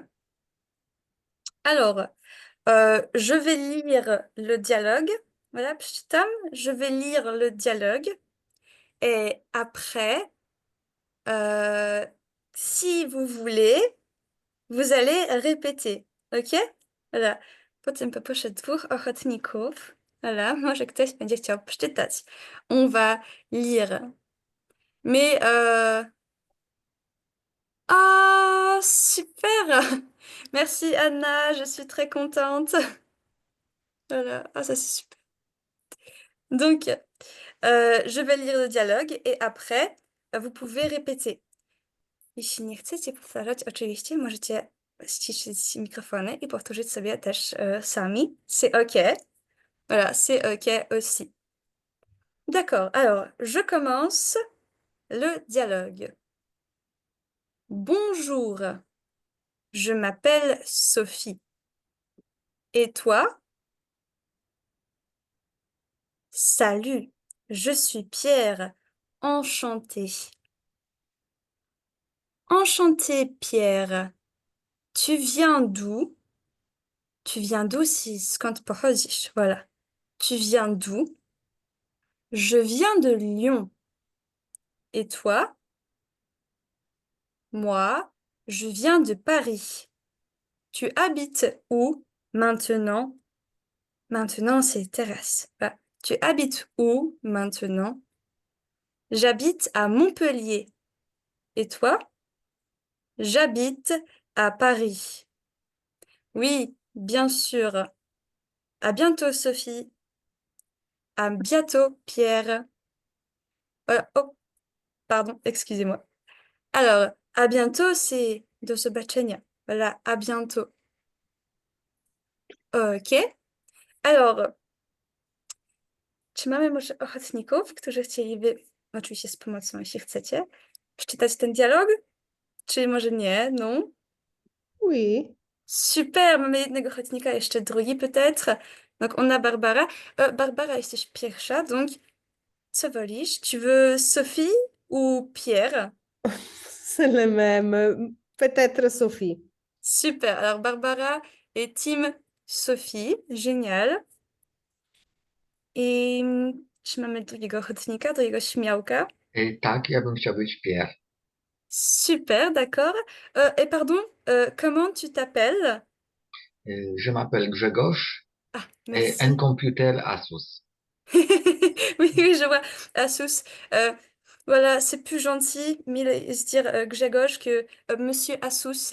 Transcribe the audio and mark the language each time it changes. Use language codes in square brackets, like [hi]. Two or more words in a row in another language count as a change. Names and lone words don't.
[fr] Alors, je vais lire le dialogue. Voilà, psztam, je vais lire le dialogue. Et après, euh, si vous voulez, vous allez répéter. OK? Voilà. [pl] Potem poproszę dwóch ochotników. Voilà, może ktoś będzie chciał przeczytać. [fr] On va lire. Mais, ah, super! Merci Anna, je suis très contente. Voilà, ah, ça c'est super. Donc, je vais lire le dialogue et après, vous pouvez répéter. [pl] Jeśli nie chcecie powtarzać, oczywiście możecie ściszyć mikrofony i powtórzyć sobie też sami. [fr] C'est OK. Voilà, c'est OK aussi. D'accord, alors je commence le dialogue. Bonjour, je m'appelle Sophie. Et toi? Salut, je suis Pierre. Enchanté. Enchanté, Pierre. Tu viens d'où? Tu viens d'où si [pl] skąd pochodzisz? [fr] Voilà. Tu viens d'où? Je viens de Lyon. Et toi? Moi, je viens de Paris. Tu habites où maintenant? Maintenant, c'est terrasse. Ah, tu habites où maintenant? J'habite à Montpellier. Et toi? J'habite à Paris. Oui, bien sûr. À bientôt, Sophie. À bientôt, Pierre. Oh, pardon, excusez-moi. Alors, à bientôt, c'est [pl] do zobaczenia. [fr] Voilà, à bientôt. Ok. Alors, [pl] czy mamy może ochotników, którzy chcieliby, oczywiście z pomocą, jeśli chcecie, przeczytać ten dialog? Czy może nie? Non? Oui. Super, mamy jednego ochotnika, jeszcze drugi peut-être. [fr] Donc, on a Barbara. [pl] Barbara, jesteś pierwsza, donc, co wolisz? [fr] Tu veux Sophie ou Pierre? C'est le même. Peut-être Sophie. Super. Alors, Barbara et Team Sophie. Génial. [pl] I czy mamy drugiego ochotnika, drugiego śmiałka? Tak, ja bym chciał być Pierre. [fr] Super, d'accord. Et pardon, comment tu t'appelles? Je m'appelle Grzegorz Ah, et un merci. computer Asus. Oui, oui, je vois. Asus. Voilà, c'est plus gentil, se dire Grzegorz que Monsieur Asus.